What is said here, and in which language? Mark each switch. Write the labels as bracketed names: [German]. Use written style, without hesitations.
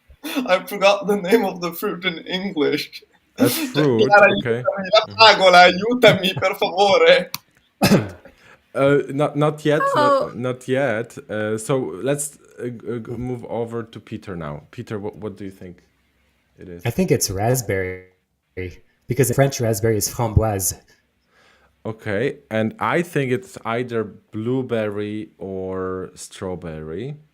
[English] I forgot the name of the fruit in English. A fruit. Clara, Okay. [Italian] aiutami, la fragola, aiutami, per favore. [English] Not yet. Oh. Not yet. So let's move over to Peter now. Peter, what do you think it is? I think it's raspberry, because in French, raspberry is framboise. Okay, and I think it's either blueberry or strawberry.